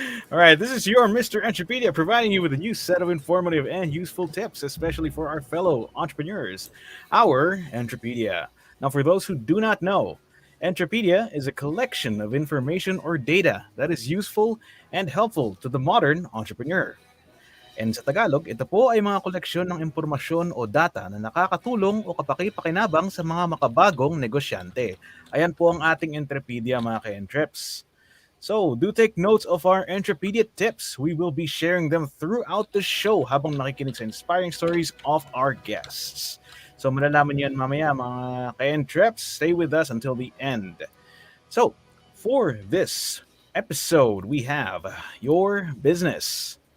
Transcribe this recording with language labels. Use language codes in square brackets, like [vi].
[en] All right, this is your Mr. Entropedia, providing you with a new set of informative and useful tips, especially for our fellow entrepreneurs. Our Entropedia. Now, for those who do not know, Entropedia is a collection of information or data that is useful and helpful to the modern entrepreneur. And [tl] sa Tagalog, ito po ay mga koleksyon ng impormasyon o data na nakakatulong o kapaki-pakinabang sa mga makabagong negosyante. Ayan po ang ating Entrepedia, mga ka-entreps. [en] So, do take notes of our Entrepedia tips. We will be sharing them throughout the show [tl] habang nakikinig sa [en] inspiring stories of our guests. [tl] So, malalaman yan mamaya, mga ka-entreps. [en] Stay with us until the end. So, for this episode, we have your business.